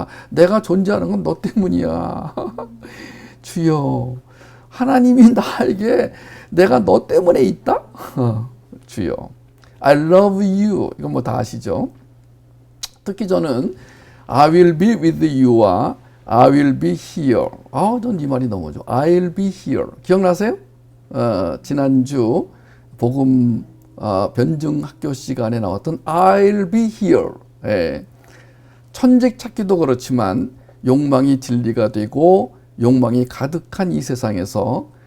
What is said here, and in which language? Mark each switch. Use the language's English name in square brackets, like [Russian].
[Korean] 내가 존재하는 건 너 때문이야. 주여. 하나님이 나에게 내가 너 때문에 있다? 주여. [English] I love you. [Korean] 이건 뭐 다 아시죠? 특히 저는 [English] I will be with you와 I will be here. [Korean] 전 이 말이 너무 좋아. [English] I'll be here. [Korean] 기억나세요? 지난주 복음 변증 학교 시간에 나왔던 [English] I'll be here. [Korean] 천직 찾기도 그렇지만 욕망이 진리가 되고 욕망이 가득한 이 세상에서